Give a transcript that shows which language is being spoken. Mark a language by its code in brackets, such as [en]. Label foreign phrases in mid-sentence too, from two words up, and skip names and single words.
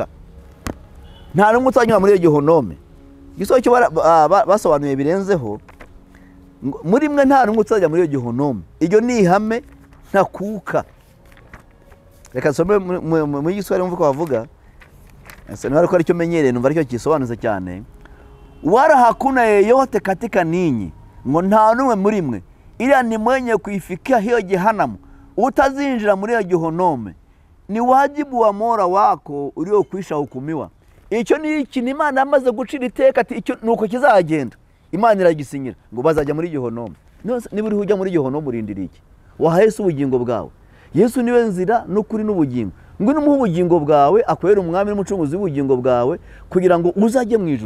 [rw] Nta numwe utanyura muri iyo gihonome. Gisoho cyo basobanuye birenzeho, muri mwe nta numwe utajya muri iyo gihonome. Iryo ni ihame ntakuka. Reka nsome mu Giswahili mvuko bavuga. Asa n'ari ko ari cyo menyereye numva aricyo kisobanuze cyane. [sw] Wala hakuna yeyote katika ninyi, [rw] ngo nta numwe muri mwe [sw] ila ni mwenye kuifikia hiyo jehanamu [rw] utazinjira muri hiyo gihonome. [sw] Ni wajibu wa Mola wako uliokwisha hukumiwa. [rw] Icyo ni ikintu Imana amaze gucira iteka ati icyo nuko kizagenda. Imana iragisinyira ngo bazajya muri gihonome. Niba uri hujya muri gihonome urindira iki? Wahese ubugingo bwawe. Yesu niwe nzira n'ukuri n'ubugingo. Ngo numuhe ubugingo bwawe akwera umwami n'umucunguzi w'ubugingo bwawe kugira ngo uzajye mu ijuru.